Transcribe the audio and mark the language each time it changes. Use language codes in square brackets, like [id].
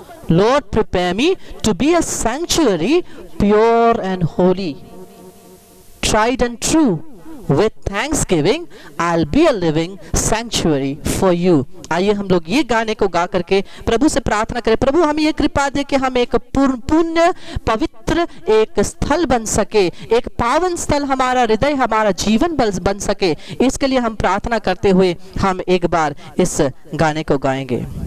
[en] Lord prepare me to be a sanctuary, pure and holy, tried and true. With thanksgiving, I'll be a living sanctuary for you. [hi] आइए हम लोग ये गाने को गा करके प्रभु से प्रार्थना करें, प्रभु हमें ये कृपा दे कि हम एक पुण्य पवित्र एक स्थल बन सके, एक पावन स्थल हमारा हृदय, हमारा जीवन बन सके। इसके लिए हम प्रार्थना करते हुए हम एक बार इस गाने को गाएंगे।